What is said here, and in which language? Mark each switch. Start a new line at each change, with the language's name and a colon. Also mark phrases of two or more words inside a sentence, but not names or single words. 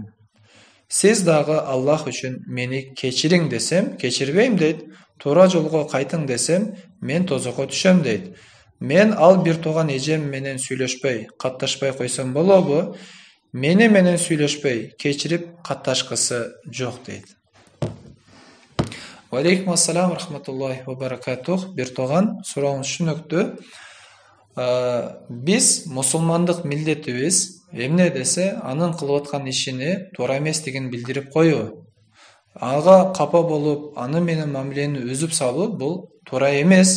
Kyrgyz: Сиз дагы Аллах үчүн мени кечириң десем, кечирбейм дейт. Туура жолго кайтың десем, мен тозокко түшөм дейт. Мен ал бир тууган эжем менен сүйлөшпөй, катташпай койсом болобу? Мени менен сүйлөшпөй, кечирип катташкысы жок дейт.
Arabic: وعليكم السلام ورحمة الله وبركاته.
Kyrgyz: Бир тууган, сурооңуз түшүнүктүү. Биз мусулмандык милдетибиз эмне десе, анын кылып аткан ишини туура эместигин билдирип коюу. Ага капа болуп, аны менен мамилени үзүп салуу бул туура эмес.